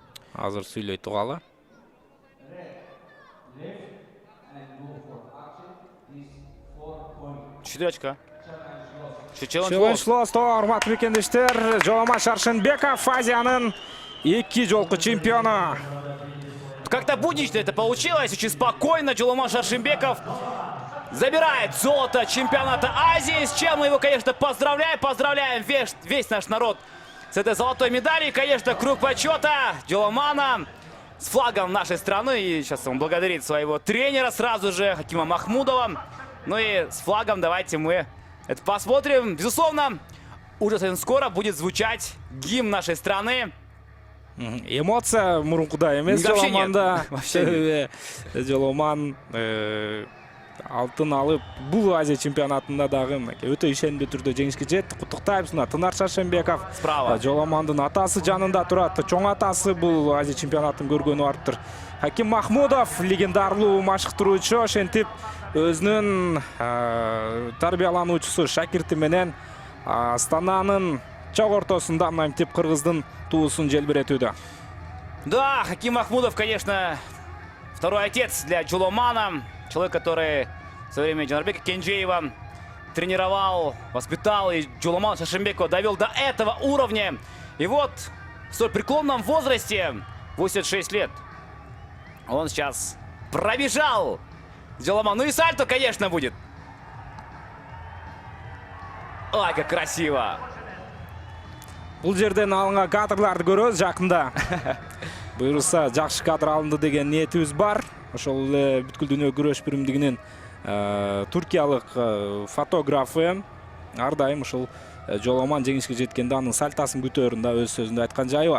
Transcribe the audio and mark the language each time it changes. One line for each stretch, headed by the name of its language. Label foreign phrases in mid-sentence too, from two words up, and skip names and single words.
Kyrgyz: азыр сүйлөй тургалы.
Russian: Четыречка.
Kyrgyz: Челлендж лосто, урматтуу бекендештер. Жоламан Шаршенбеков Азиянын 2 жолку чемпиону.
Russian: Как-то буднично это получилось, очень спокойно. Джоломан Шаршенбеков забирает золото чемпионата Азии, с чем мы его, конечно, поздравляем. Поздравляем весь наш народ с этой золотой медалью. И, конечно, круг почета Джоломана с флагом нашей страны. И сейчас он благодарит своего тренера сразу же, Хакима Махмудова. Ну и с флагом давайте мы это посмотрим. Безусловно, уже совсем скоро будет звучать гимн нашей страны.
Kyrgyz: Эмоция мурункуда эмес
Russian: Вообще нет.
Kyrgyz: Жоламанда.
Russian: Вообще
Kyrgyz: Жоламан алтын алып бул Азия чемпионатында дагы өтө ишендүү түрдө жеңишке жетти. Куттуктайбыз. Тынар Шаршенбеков
Russian: Справа.
Kyrgyz: Жоламандын атасы жанында турат. Чоң атасы бул Азия чемпионатын көргөнү арттыр. Хаким Махмудов легендарлуу машыктыруучу, ошентип өзүнүн тарбиялануучусу шакирти менен Астананын чок ортосунда мынтип кыргыздын туусун желбиретүүдө.
Russian: Да, Хаким Махмудов, конечно, второй отец для Джоломана. Человек, который в свое время Джанарбека Кенджеева тренировал, воспитал. И Джоломан Шаршенбекова довел до этого уровня. И вот в столь преклонном возрасте, 86 лет, он сейчас пробежал Джоломан. Ну и сальто, конечно, будет. Ай, как красиво.
Kyrgyz: Бул жерден алынган кадрларды көрөбүз жакында. Буюрса жакшы кадр алынды деген ниетибиз бар. Ошол эле бүткүл дүйнө күрөш биримдигинин туркиялык фотографы ар дайым ушул Жоламан жеңишке жеткенде анын сальтасын көтөрүн да өз сөзүндө айткан жайы бар.